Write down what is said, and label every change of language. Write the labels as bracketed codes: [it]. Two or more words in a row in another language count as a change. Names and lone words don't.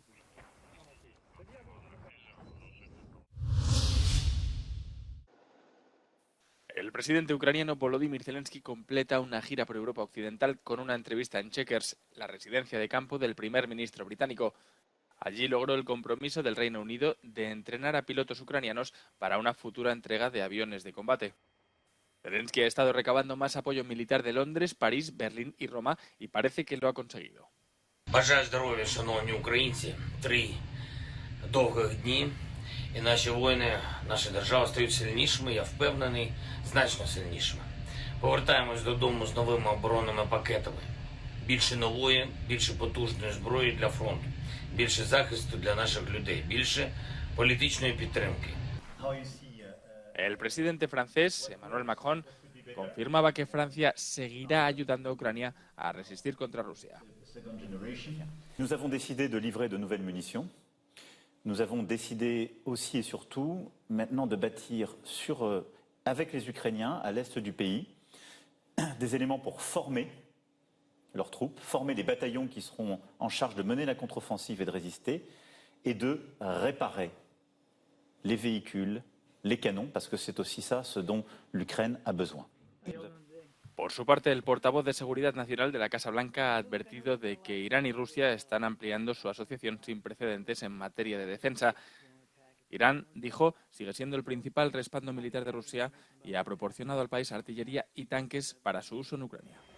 [es] El presidente ucraniano Volodymyr Zelensky completa una gira por Europa Occidental con una entrevista en Chequers, la residencia de campo del primer ministro británico. Allí logró el compromiso del Reino Unido de entrenar a pilotos ucranianos para una futura entrega de aviones de combate. Zelensky ha estado recabando más apoyo militar de Londres, París, Berlín y Roma y parece que lo ha conseguido. [uk] Бажаю здоров'я, шановні українці. 3 довгих дні. І наші воїни, наша держава стають сильнішими, я впевнений, значно сильнішими. Повертаємось додому з новими оборонними пакетами. Більше нової, більше потужної зброї для фронту. Більше захисту для наших людей. Більше політичної підтримки. [es] El presidente francés, Emmanuel Macron, confirmaba que Francia seguirá ayudando a Ucrania a resistir contra Rusia. [fr] Nous avons décidé de livrer de nouvelles munitions. Nous avons décidé aussi et surtout maintenant de bâtir avec les Ukrainiens à l'est du pays des éléments pour former leurs troupes, former les bataillons qui seront en charge de mener la contre-offensive et de résister et de réparer les véhicules, les canons, parce que c'est aussi ça ce dont l'Ukraine a besoin. [es] Por su parte, el portavoz de Seguridad Nacional de la Casa Blanca ha advertido de que Irán y Rusia están ampliando su asociación sin precedentes en materia de defensa. Irán, dijo, sigue siendo el principal respaldo militar de Rusia y ha proporcionado al país artillería y tanques para su uso en Ucrania.